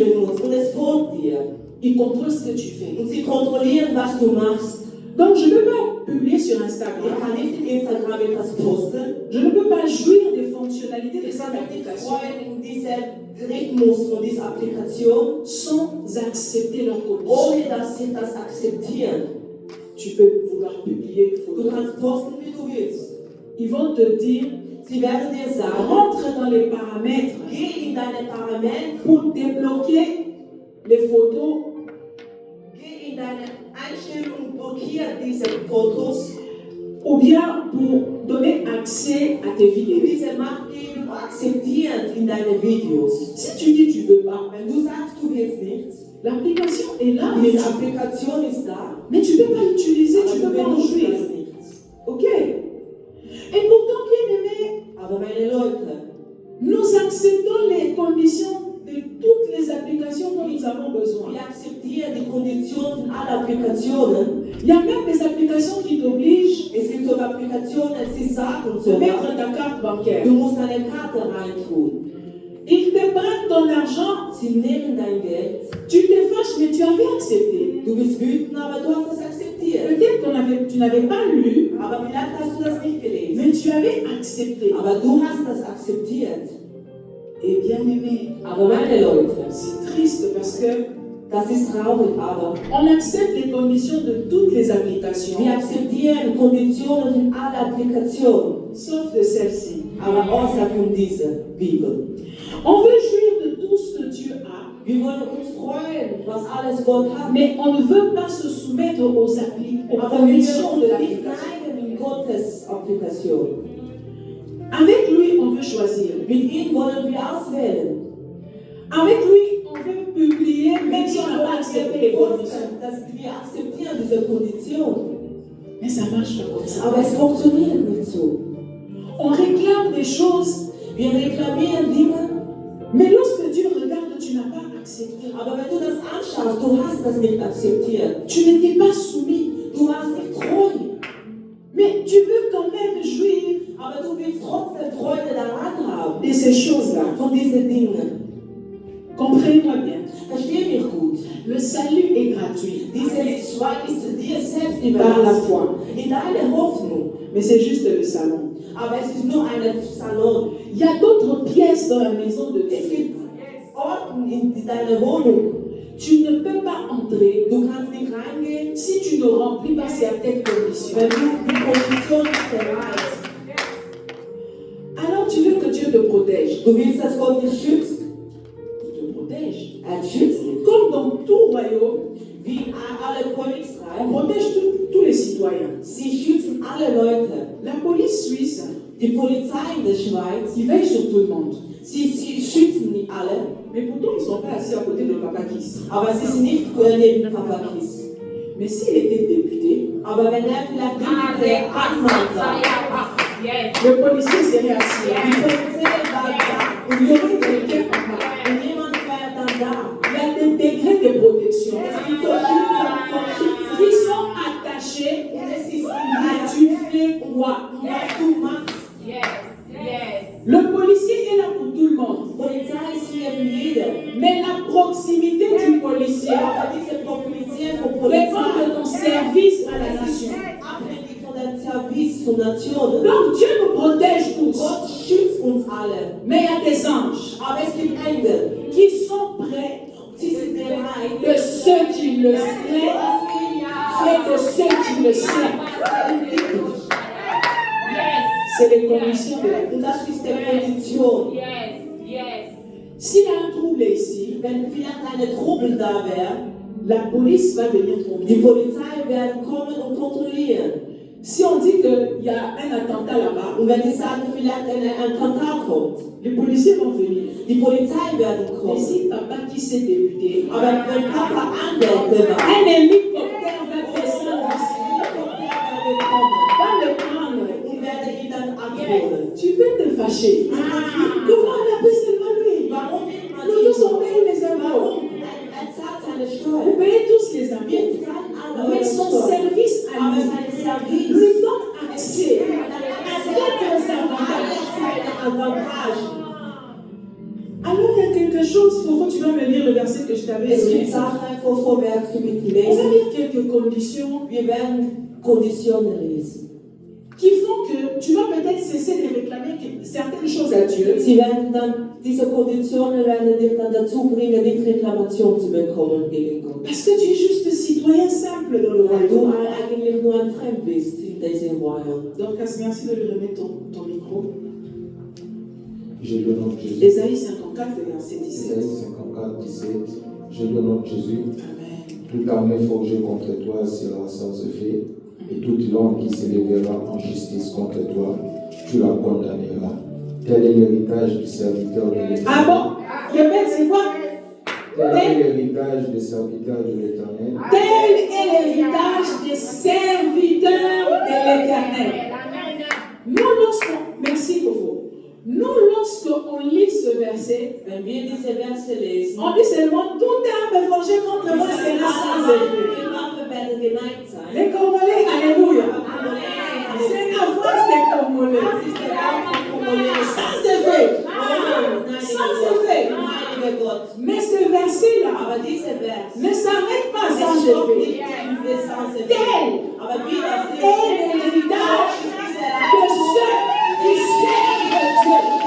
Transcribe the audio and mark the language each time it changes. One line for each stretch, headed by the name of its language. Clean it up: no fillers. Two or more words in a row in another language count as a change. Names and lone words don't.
German: benutzt. Und es folgt dir.
French: Ils contrôlent ce que tu fais.
German: Und sie kontrollieren, was du machst.
French: Donc je ne peux pas publier sur
German: Ich
French: Instagram.
German: kann nicht in Instagram etwas posten.
French: Je ne peux pas jouir des fonctionnalités de
German: Ich
French: cette
German: kann mich nicht
French: application
German: freuen in diesem Rhythmus von dieser Applikation,
French: sans accepter leurs conditions.
German: ohne dass sie das akzeptieren.
French: Tu peux vouloir publier une
German: Du
French: photo.
German: kannst posten, wie du willst.
French: Ils vont te dire,
German: Sie werden dir sagen,
French: rentre dans les paramètres
German: geh in deine Parameter,
French: pour débloquer les photos
German: geh in deine Einstellungen und blockiere diese Fotos,
French: ou bien pour donner accès à tes vidéos.
German: diese Macht geben und akzeptieren in deine Videos.
French: Si tu dis tu veux pas,
German: Wenn du sagst, du willst nichts,
French: l'application est là, mais
German: diese Applikation ist da,
French: tu ne peux pas l'utiliser,
German: aber
French: tu
German: du
French: ne peux pas en
German: benutzt
French: jouir.
German: das nicht.
French: Ok? Et pourtant, bien aimé,
German: Aber meine Leute,
French: nous acceptons les conditions de toutes les applications dont nous avons besoin.
German: wir akzeptieren die Konditionen aller Applikationen.
French: Il y a même des applications qui t'obligent
German: Es gibt sogar Applikationen, die sagen
French: de
German: sogar,
French: mettre ta carte bancaire.
German: du musst deine Karte reintun.
French: Ils te prennent ton argent,
German: Sie nehmen dein Geld,
French: tu te fâches, mais tu avais accepté.
German: du bist wütend, aber du hast das akzeptiert.
French: Peut-être tu n'avais pas lu,
German: Aber vielleicht hast du das nicht gelesen.
French: mais tu avais accepté.
German: Aber du hast das akzeptiert.
French: Et bien aimé,
German: Aber meine Leute,
French: c'est triste parce que
German: das ist traurig, aber
French: on accepte les conditions de toutes les applications,
German: wir akzeptieren Konditionen in aller Applikationen,
French: sauf de celle-ci.
German: aber außer von dieser Bibel.
French: On veut jouir de tout ce que Dieu a,
German: Wir wollen uns freuen, was alles Gott hat.
French: mais on ne veut pas se soumettre aux
German: Aber wir
French: conditions
German: wollen
French: de
German: uns nicht
French: l'application.
German: neigen in Gottes Applikation.
French: Avec lui, on veut choisir.
German: Mit ihm wollen wir auswählen.
French: Avec lui, on pouvez publier, même si on n'a pas accepté les conditions.
German: dass wir akzeptieren diese Kondition.
French: Mais ça marche pas comme ça.
German: Aber es funktioniert nicht so.
French: On réclame des choses,
German: Wir reklamieren Dinge,
French: mais lorsque Dieu regarde, tu n'as pas accepté.
German: aber wenn du das anschaust, du hast das nicht akzeptiert.
French: Tu n'étais pas soumis,
German: Du warst nicht treu.
French: mais tu veux quand même jouir
German: Aber du willst trotzdem Freude daran haben.
French: de ces choses-là.
German: Von diesen Dingen.
French: Comprenez-moi bien.
German: Versteh mich gut.
French: Le salut est gratuit
German: Dieses Schwein ist dir selbst
French: par la
German: überlassen.
French: foi,
German: In deiner Hoffnung.
French: mais c'est juste le salon.
German: Aber es ist nur ein Salon.
French: Il y a d'autres pièces dans la maison de
German: Es
French: Dieu.
German: gibt Orten in deiner Wohnung.
French: Tu ne peux pas entrer
German: Du kannst nicht reingehen,
French: si tu ne remplis pas certaines conditions.
German: wenn du die Kondition nicht erreichst.
French: Alors tu veux que Dieu te protège.
German: Du willst, dass Gott dich schützt.
French: Il te protège.
German: Schützt dich.
French: Comme dans tout royaume,
German: Wie alle
French: on
German: Königsreich.
French: protège tous les citoyens.
German: Sie schützen alle Leute.
French: La police suisse,
German: Die Polizei in der Schweiz,
French: ils veillent sur tout le monde.
German: sie schützen nicht alle,
French: Mais pourtant, ils ne sont pas assis à côté de Papa Kiss.
German: aber sie sind nicht neben Papa Kiss.
French: Mais s'il était député,
German: Aber wenn vielleicht nicht der Anwalt war,
French: le policier serait assis
German: die
French: là.
German: Polizei war da
French: Il y aurait quelqu'un en bas.
German: und jemand wäre dann da.
French: Il y a des degrés de protection
German: Es gibt verschiedene
French: qui sont attachés
German: und es ist
French: à tu fais quoi.
German: was du machst.
French: Le policier est là pour tout le monde.
German: Polizei ist hier für jeden.
French: Mais la proximité du policier
German: Aber diese Polizei von
French: dépend de
German: Polizei
French: ton service à la nation.
German: abhängig von dem Service zur Nation.
French: Donc Dieu nous protège tous.
German: Gott schützt uns alle.
French: Mais il y a des anges
German: Aber es gibt Engel,
French: qui sont près
German: sie sind bereit,
French: de ceux qui le craignent et de ceux qui le servent. C'est les conditions de la vie.
German: und das ist die Kondition.
French: S'il y a un trouble ici,
German: Wenn vielleicht eine Trubel da wäre,
French: la police va venir
German: die
French: contrôler.
German: Polizei werden kommen und kontrollieren.
French: Si on dit qu'il y a un attentat là-bas,
German: Und wenn die sagen, vielleicht ein Attentat kommt,
French: les policiers vont venir.
German: die Polizei werden
French: Et
German: kommen.
French: si papa qui s'est député,
German: Aber wenn Papa Anwälte war,
French: un hélicoptère va descendre ici, va le prendre.
German: und werde ihn dann abholen.
French: Tu peux te fâcher. Comment on appelle seulement lui?
German: Warum nimmt man
French: Nous
German: ihn?
French: tous on paye les impôts.
German: Warum? Er zahlt seine
French: Vous
German: Steuern.
French: payez tous les
German: Wir
French: impôts.
German: zahlen alle
French: Mais
German: eure
French: son
German: Steuern.
French: service à
German: Aber
French: lui
German: sein Service,
French: lui donne accès à d'autres avantages.
German: seine Avantage.
French: Alors il y a quelque chose, Fofo, tu vas me lire le verset que je t'avais
German: Es
French: donné.
German: gibt Sachen, vorwärts zu
French: On va
German: lesen.
French: lire quelques conditions
German: Wir werden Konditionen lesen.
French: qui font que tu vas peut-être cesser de réclamer certaines choses à Dieu.
German: Sie werden dann, diese Konditionen werden dich dann dazu bringen, nicht Reklamation zu bekommen gegen Gott.
French: Parce que tu es juste citoyen simple dans le
German: Weil du
French: royaume.
German: eigentlich nur ein Fremd bist in diesem Royaume.
French: Dorcas, merci de lui remettre ton micro. J'ai le nom de Jésus. Ésaïe 54, verset 17. Ésaïe 54, 17. J'ai le nom de Jésus. Amen. Toute armée forgée contre toi sera sans effet, et toute langue qui s'élèvera en justice contre toi, tu la condamneras. Tel est l'héritage du serviteur de l'Éternel. Ah bon? Répète, c'est quoi? Tel est l'héritage des serviteurs de l'Éternel. Tel est l'héritage des serviteurs de l'Éternel. Nous, lorsqu'on... Merci, Fofo. Nous, lorsqu'on lit ce verset,
German: Wenn wir diese Verse lesen,
French: on dit seulement toute arme forgée contre moi sera sans effet.
German: die Waffen werden geneigt sein.
French: Les Congolais, alléluia.
German: Aber
French: C'est la phrase des Congolais.
German: das ist der Kampf der Kongolesen.
French: Sans effet.
German: Nein,
French: Sans effet.
German: heiliger Gott.
French: Mais ce verset-là
German: Aber dieser Vers,
French: ne s'arrête pas
German: es
French: sans
German: stoppt
French: effet.
German: nicht für sans Effekt.
French: Tel
German: Aber wie das ist,
French: est l'héritage de ceux qui servent Dieu.